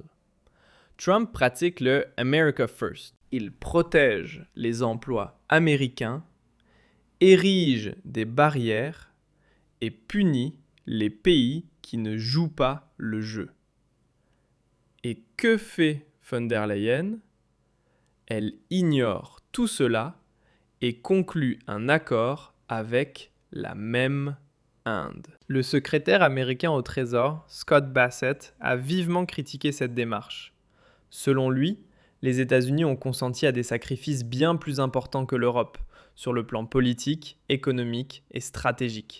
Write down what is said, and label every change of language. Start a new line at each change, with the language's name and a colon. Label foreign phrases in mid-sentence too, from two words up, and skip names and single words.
French: Trump pratique le
English: America First.
French: Il protège les emplois américains, érige des barrières et punit les pays qui ne jouent pas le jeu. Et que fait von der Leyen ? Elle ignore tout cela et conclut un accord avec la même Inde. Le secrétaire américain au Trésor, Scott Bassett, a vivement critiqué cette démarche. Selon lui, les États-Unis ont consenti à des sacrifices bien plus importants que l'Europe, sur le plan politique, économique et stratégique.